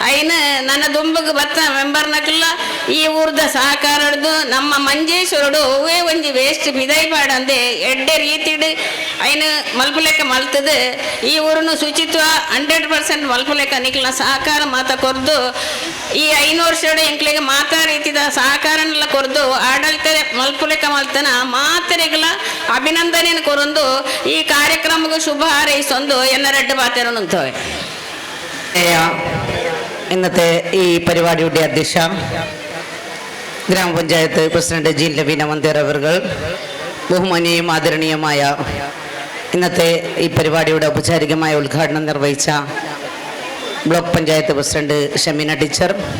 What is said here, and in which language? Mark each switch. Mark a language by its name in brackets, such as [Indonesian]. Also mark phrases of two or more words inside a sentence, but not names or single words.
[Tulu] ಅಯ್ನ ನನ್ನ ದುಂಬಗೆ ಬತ್ತ ಮೆಂಬರ್ನಕ್ಕೆಲ್ಲ ಈ ಊರ್ದ ಸಹಕಾರ ಹಿಡ್ದು ನಮ್ಮ ಮಂಜೇಶ್ವರಡು ಅವೇ ಒಂಜಿ ವೇಸ್ಟ್ ಬಿದೈ ಪಾಡಂದೆ ಎಡ್ಡೆ ರೀತಿಡ್ ಅಯ್ನ ಮಲ್ಪುಲೆಕ್ಕ ಮಲ್ತದೆ ಈ ಊರನ್ನು ಶುಚಿತ್ವ 100% ಮಲ್ಪುಲೆಕ್ಕ ನಿಕ್ಲ ಸಹಕಾರ ಮಾತ ಕೊರ್ದು ಈ 5 ವರ್ಷದ ಎಂಕ್ಲೆಗೆ ಮಾತಾ ರೀತಿದ ಸಹಕಾರನೆಲ್ಲ ಕೊರ್ದು ಆಡಳಿತ ಮಲ್ಪುಲೆಕ್ಕ ಮಲ್ತನ ಮಾತರೆಗಳ അഭിനന്ദനം കൊറന്തു ഈ കാര്യക്രമക്ക് ശുഭ ഹാരയിസൊന്തു എന്ന രണ്ട് പാത്തേരൊന്നുന്തോയെ. [Malayalam] ഇന്നത്തെ ഈ പരിപാടിയുടെ അധ്യക്ഷ ഗ്രാമപഞ്ചായത്ത് പ്രസിഡന്റ് ജി ലവീന മന്ദിർ അവർകൾ, ബഹുമാനീയവും ആദരണീയമായ ഇന്നത്തെ ഈ പരിപാടിയുടെ ഔപചാരികമായ ഉദ്ഘാടനം നിർവഹിച്ച ബ്ലോക്ക് പഞ്ചായത്ത് പ്രസിഡന്റ് ഷമീന ടീച്ചർ,